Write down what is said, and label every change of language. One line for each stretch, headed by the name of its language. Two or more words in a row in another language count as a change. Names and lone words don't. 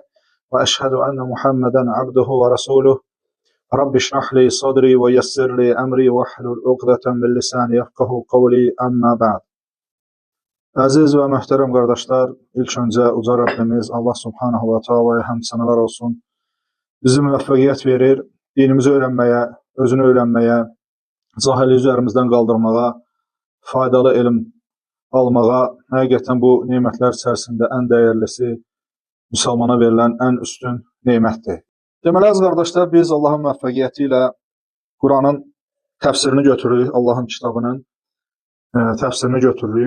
Arabic: وأشهد أن محمدا عبده ورسوله. رب اشرح لي صدري ويسر لي أمري واحلل عقدة من لساني يفقهوا قولي أما بعد.
Turkish: Aziz ve muhterem kardeşler, ilk önce uca Rabbimiz Allah
Arabic: سبحانه وتعالى'ya
Turkish: hamd senalar olsun.
Azerbaijani: Bizi müvəffəqiyyət verir, dinimizi öyrənməyə, özünü öyrənməyə, cahili üzərimizdən qaldırmağa, faydalı elm almağa, həqiqətən bu nemətlər içərisində ən dəyərlisi müsəlmana verilən ən üstün nemətdir. Deməli, əziz qardaşlar, biz Allahın müvəffəqiyyəti ilə Quranın təfsirini götürürük, Allahın kitabının təfsirini götürürük.